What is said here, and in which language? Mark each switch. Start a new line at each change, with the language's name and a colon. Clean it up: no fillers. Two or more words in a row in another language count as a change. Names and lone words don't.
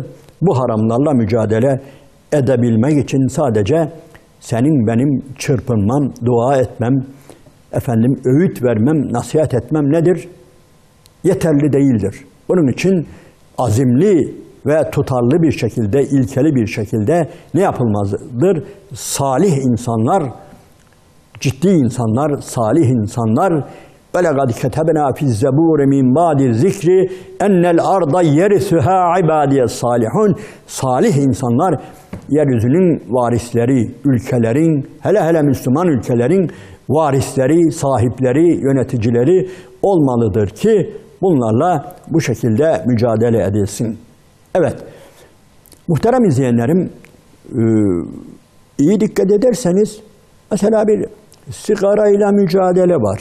Turkish: Bu haramlarla mücadele edebilmek için sadece senin benim çırpınmam, dua etmem, efendim öğüt vermem, nasihat etmem nedir? Yeterli değildir. Bunun için azimli ve tutarlı bir şekilde, ilkeli bir şekilde ne yapılmalıdır? Salih insanlar, ciddi insanlar, salih insanlar
Arabic: وَلَقَدْ كَتَبْنَا فِي الزَّبُورِ مِنْ بَعْدِ الذِّكْرِ اَنَّ الْاَرْضَ يَرِثُهَا عِبَادِيَ الصَّالِحُونَ
Turkish: Salih insanlar, yeryüzünün varisleri, ülkelerin, hele hele Müslüman ülkelerin varisleri, sahipleri, yöneticileri olmalıdır ki bunlarla bu şekilde mücadele edilsin. Evet, muhterem izleyenlerim, iyi dikkat ederseniz, mesela bir sigarayla mücadele var.